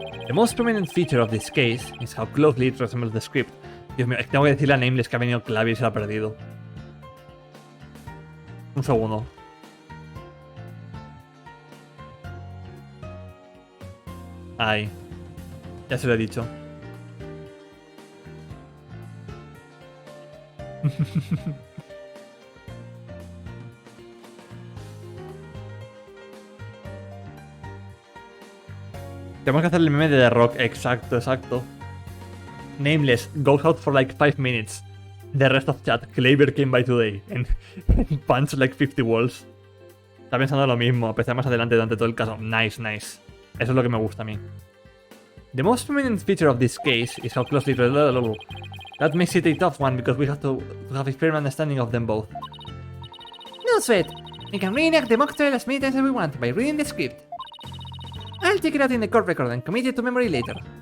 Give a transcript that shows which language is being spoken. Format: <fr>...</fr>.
<en>The most prominent feature of this case is how closely it resembles the script.</en> <es>Dios mío, tengo que decirle a Nameless que ha venido Clavier y se la ha perdido. Un segundo. Ay. Ya se lo he dicho. Tenemos que hacer el meme de The Rock. Exacto.</es> <en>Nameless goes out for like 5 minutes. The rest of chat, Clavier came by today and punched like 50 walls.</en> <es>Está pensando lo mismo, a pesar más adelante durante todo el caso. Nice. Eso es lo que me gusta a mí.</es> <en>The most prominent feature of this case is how closely... That makes it a tough one because we have to have a firm understanding of them both. No sweat. We can reenact the mock trial as many times as we want by reading the script. I'll take it out in the court record and commit it to memory later.</en>